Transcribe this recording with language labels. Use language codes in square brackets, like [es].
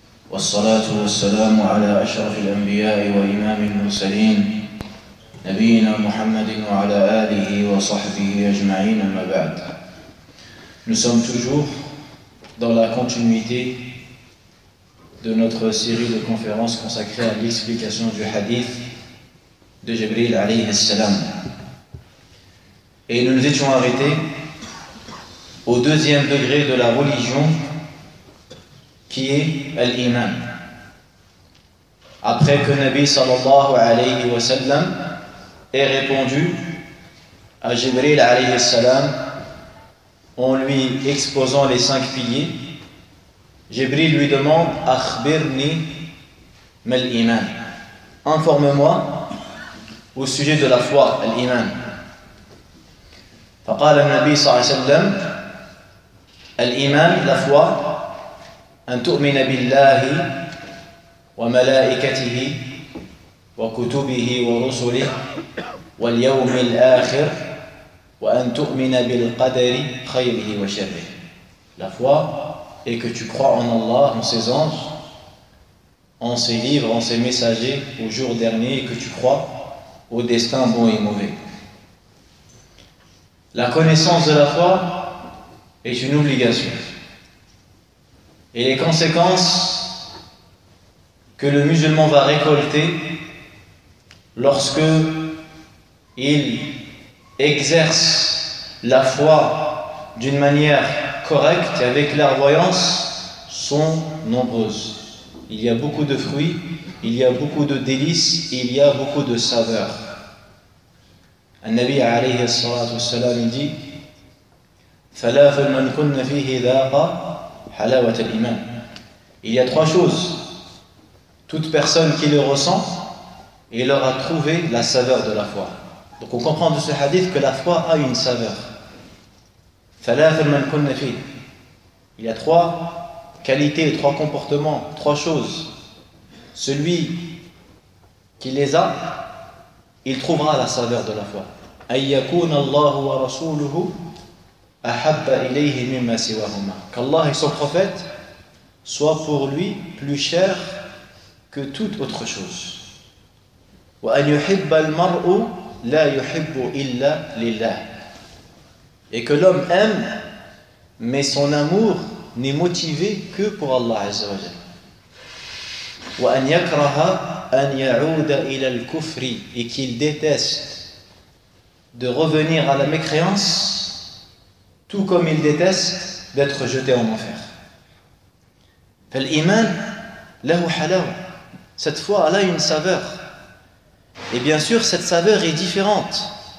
[ar] والصلاة والسلام على أشرف الأنبياء وإمام المرسلين نبينا محمد وعلى آله وصحبه أجمعين أما بعد. [fr] Nous sommes toujours dans la continuité de notre série de conférences consacrées à l'explication du hadith de Jibril alayhi salam. Et nous nous étions arrêtés au deuxième degré de la religion qui est l'iman. Après que Nabi sallallahu alayhi wa sallam ait répondu à Jibril alayhi salam en lui exposant les 5 piliers, Jibril lui demande [ar] akhbirni mal iman, [fr] informe-moi au sujet de la foi, l'iman. [ar] فقال النبي صلى الله عليه وسلم الإيمان, [fr] la foi, [ar] أن تؤمن بالله وملائكته وكتبه ورسله واليوم الآخر وأن تؤمن بالقدر خيره وشره. [fr] La foi est que tu crois en Allah, en ses anges, en ses livres, en ses messagers, au jour dernier, et que tu crois au destin bon et mauvais. La connaissance de la foi est une obligation. Et les conséquences que le musulman va récolter lorsque il exerce la foi d'une manière correcte et avec clairvoyance sont nombreuses. Il y a beaucoup de fruits, il y a beaucoup de délices, il y a beaucoup de saveurs. [ar] النبي عليه الصلاة والسلام dit ثلاث من كن فيه ذاق حلاوة الإيمان. [fr] Il y a trois choses. Toute personne qui le ressent, il aura trouvé la saveur de la foi. Donc on comprend de ce hadith que la foi a une saveur. [ar] ثلاث من كن فيه. [fr] Il y a trois qualités, trois comportements, trois choses. Celui qui les a, il trouvera la saveur de la foi. [ar] أن يكون الله ورسوله أحب إليه مما سواهما. [fr] Qu'Allah et son prophète soient pour lui plus chers que toute autre chose. [ar] وأن يحب المرء لا يحب إلا لله. [fr] Et que l'homme aime, mais son amour n'est motivé que pour Allah Azza wa Jalla. [ar] وأن يكره أن يعود إلى الكفر. [fr] Et qu'il déteste de revenir à la mécréance, tout comme il déteste d'être jeté en enfer. [ar] فالإيمان له حلاوة. [fr] Cette foi, elle a une saveur. Et bien sûr, cette saveur est différente.